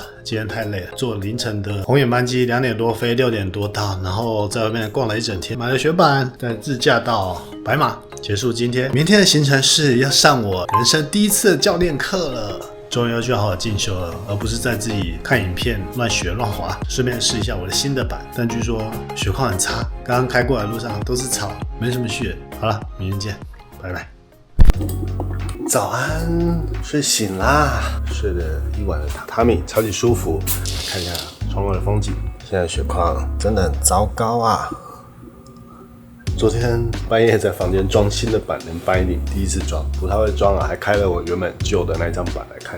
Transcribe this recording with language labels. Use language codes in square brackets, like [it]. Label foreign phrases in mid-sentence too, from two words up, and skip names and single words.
[zh] 今天太累了，坐凌晨的紅眼班機，2點多飛，6點多到，然後在外面逛了一整天，買了雪板，再自駕到白馬，結束今天。明天的行程是要上我人生第一次的教練課了。終於要去好好進修了，而不是在自己看影片亂學亂滑。順便試一下我的新的板，但據說雪況很差，剛剛開過來的路上都是草，沒什麼雪。好了，明天見，拜拜。早安，睡醒啦，睡了一晚的榻榻米，超級舒服。看一下窗外的風景，現在雪況真的很糟糕啊。昨天半夜在房間裝新的板，连binding第一次装，不太会裝啊，還開了我原本舊的那張板來看。